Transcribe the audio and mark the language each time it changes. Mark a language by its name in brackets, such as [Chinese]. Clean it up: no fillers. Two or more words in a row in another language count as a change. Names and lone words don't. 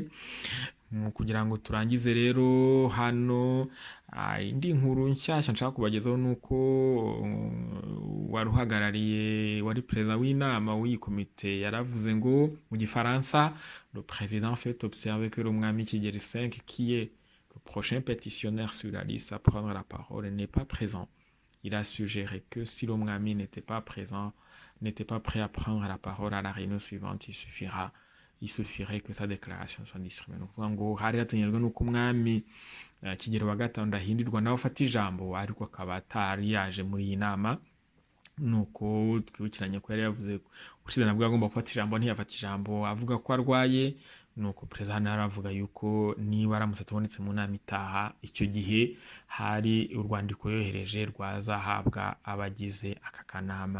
[Kinyarwanda] Kugira ngo turangize rero hano indi nkuru nshyashya nshaka kubagezaho nuko wari perezida w'inama w'iyi komite yaravuze ngo mu gifaransa, [French] le président fait observer que l'umwami Kigeli V qui est le prochain pétitionnaire sur la liste à prendre la parole n'est pas présent. Il a suggéré que si l'umwami n'était pas prêt à prendre la parole à la réunion suivante, il suffirait que sa déclaration soit distribuée. [Kinyarwanda] Ni ukuvuga ngo hari hategerejwe nuko umwami Kigeli wa gatanu Ndahindurwa nawe afata ijambo, ariko akaba atari yaje muri iyi nama. Nuko twibukiranye ko yari yavuze ushize nabwo agomba gufata ijambo, ntiyafata ijambo avuga ko arwaye. Nuko perezida hano aravuga yuko niba aramutse atubonetse mu nama itaha, icyo gihe hari urwandiko yohereje rwazahabwa abagize aka kanama.